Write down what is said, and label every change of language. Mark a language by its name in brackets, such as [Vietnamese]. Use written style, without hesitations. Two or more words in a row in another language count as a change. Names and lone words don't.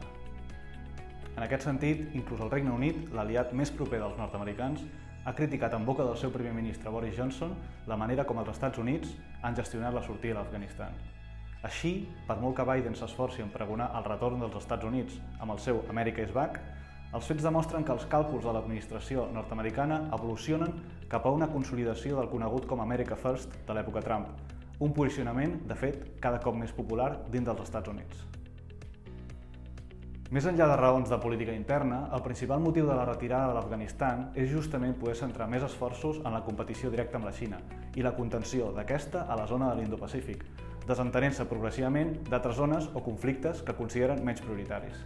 [Catalan] En aquest sentit, inclús el Regne Unit, l'aliat més proper dels nord-americans, ha criticat en boca del seu primer ministre Boris Johnson la manera com els Estats Units han gestionat la sortida de l'Afganistan. Així, per molt que Biden s'esforci en pregonar el retorn dels Estats Units amb el seu [English] America is back, [Catalan] els fets demostren que els càlculs de l'administració nord-americana evolucionen cap a una consolidació del conegut com [English] America First [Catalan] de l'època Trump, un posicionament, de fet, cada cop més popular dins dels Estats Units. Més enllà de raons de política interna, el principal motiu de la retirada de l'Afganistan és justament poder centrar més esforços en la competició directa amb la Xina i la contenció d'aquesta a la zona de l'Indo-Pacífic, desentenent-se progressivament d'altres zones o conflictes que consideren menys prioritaris.